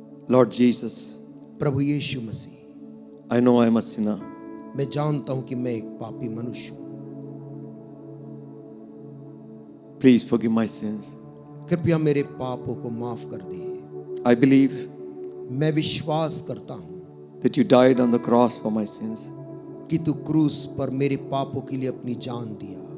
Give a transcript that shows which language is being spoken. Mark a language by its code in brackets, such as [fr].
[en] Lord Jesus, [hi] Prabhu Yeshu Masih, [en] I know I am a sinner. [hi] मैं जानता हूं कि मैं एक पापी मनुष्य हूं। [en] Please forgive my sins. [hi] कृपया मेरे पापों को माफ कर दे। [en] I believe [hi] मैं विश्वास करता हूं [en] that you died on the cross for my sins. [hi] कि तू क्रूस पर मेरे पापों के लिए अपनी जान दिया,